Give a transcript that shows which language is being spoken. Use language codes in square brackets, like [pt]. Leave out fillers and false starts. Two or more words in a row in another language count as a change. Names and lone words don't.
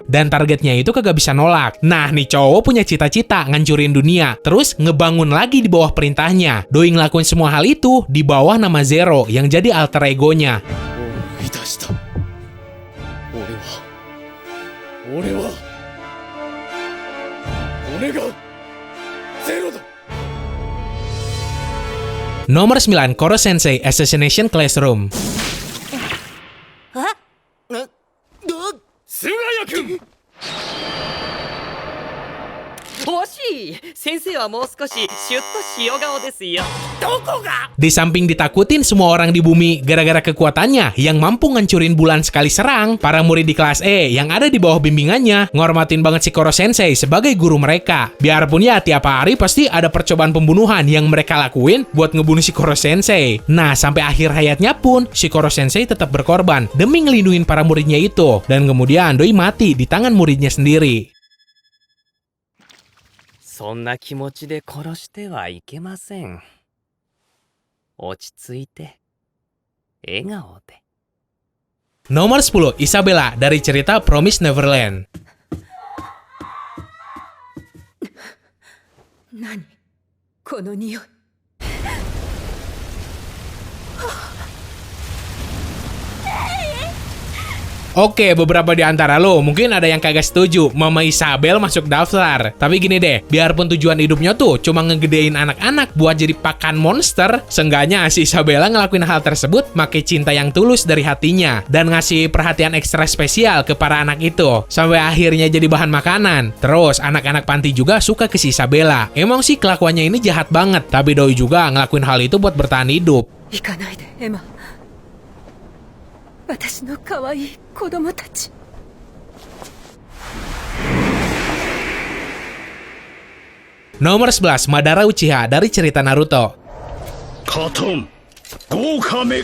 [id] Dan targetnya itu kagak bisa nolak. Nah, nih cowok punya cita-cita ngancurin dunia, terus ngebangun lagi di bawah perintahnya. Doi ngelakuin semua hal itu di bawah nama Zero yang jadi alter egonya. [ja] いたした。俺がゼロだ。 [id] Nomor 9, Koro Sensei Assassination Classroom. [ja] 菅谷君。惜しい。先生はもう少しシュッと塩顔ですよ。どこが？ [id] Di samping ditakutin semua orang di bumi gara-gara kekuatannya yang mampu ngancurin bulan sekali serang, para murid di kelas E yang ada di bawah bimbingannya ngormatin banget si Koro Sensei sebagai guru mereka. Biarpun ya tiap hari pasti ada percobaan pembunuhan yang mereka lakuin buat ngebunuh si Koro Sensei. Nah, sampai akhir hayatnya pun si Koro Sensei tetap berkorban demi ngelindungin para muridnya itu. Dan kemudian Doi mati di tangan muridnya sendiri. [ja] そんな気持ちで殺してはいけません。落ち着いて、笑顔で。 [id] Nomor 10, Isabella dari cerita Promise Neverland. [ja] 何この匂い。 [id] Oke, beberapa di antara lo mungkin ada yang kagak setuju Mama Isabel masuk daftar. Tapi gini deh, biarpun tujuan hidupnya tuh cuma ngegedein anak-anak buat jadi pakan monster, seenggaknya si Isabella ngelakuin hal tersebut make cinta yang tulus dari hatinya dan ngasih perhatian ekstra spesial ke para anak itu sampai akhirnya jadi bahan makanan. Terus anak-anak panti juga suka ke si Isabella. Emang sih kelakuannya ini jahat banget, tapi Doi juga ngelakuin hal itu buat bertahan hidup. [ja] 行かないでエマ。私の可愛い子供たち。 [id] Nomor 11, Madara Uchiha dari cerita Naruto.